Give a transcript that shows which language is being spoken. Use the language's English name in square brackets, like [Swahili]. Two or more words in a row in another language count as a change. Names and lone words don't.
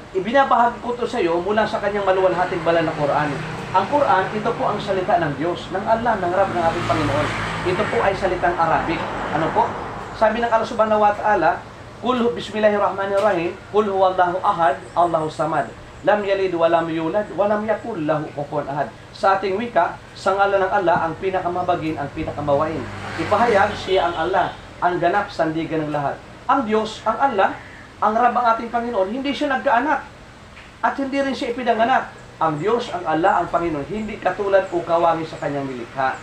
[Filipino] Binabahagi ko ito sa iyo mula sa kanyang maluwalhating banal na Quran. Ang Quran, ito po ang salita ng Diyos, ng Allah, ng Rab, ng ating Panginoon. Ito po ay salitang Arabic. Ano po? Sabi ng [Arabic] الله سبحانه وتعالى قل بسم الله الرحمن الرحيم قل هو الله أحد الله الصمد. لم يلد ولم يولد ولم يكن له كفوا أحد. [Filipino] Sa ating wika, sa ngalan ng Allah, ang pinakamabagin, ang pinakamawain. Ipahayag, siya ang Allah, ang ganap, sandigan ng lahat. Ang Diyos, ang Allah, ang Rab, ang ating Panginoon, hindi siya nagkaanak. At hindi rin siya ipinanganak. Ang Diyos, ang Allah, ang Panginoon, hindi katulad o kawangi sa kanyang nilikha.